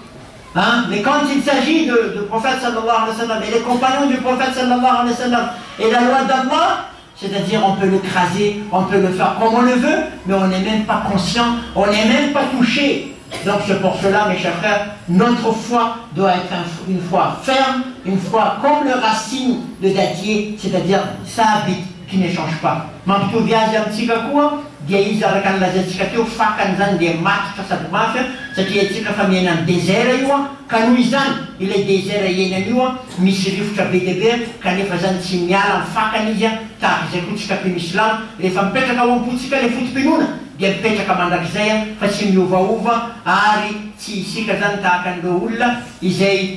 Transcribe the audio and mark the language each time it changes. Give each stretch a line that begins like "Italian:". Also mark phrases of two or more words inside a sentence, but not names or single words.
French: Mais quand il s'agit du prophète
Arabic: sallallahu alayhi wa sallam
French: et les compagnons du prophète
Arabic: sallallahu alayhi wa sallam
French: et la loi d'Allah, c'est-à-dire on peut l'écraser, on peut le faire comme on le veut, mais on n'est même pas conscient, on n'est même pas touché. Donc c'est pour cela, mes chers frères, notre foi doit être une foi ferme, une foi comme le racine de dattier, c'est-à-dire sabit, qui ne change pas.
Malagasy: Mampitovy azy amintsika koa dia izy araka ny lazatsika teo fakany zany dia maty sady mafy satria atsika fa miaina amin'ny désert io ka noho izany ilay désert iainany io misy rivotra be dia be kanefa zany tsy miala amin'ny fakany izy tahaka izay koa tsika mpino islam rehefa mipetraka ao am-potsika le fotom-pinoana dia mipetraka mandrakizay fa tsy miovaova ary tsy isika zany tahaka an'ireo olona izay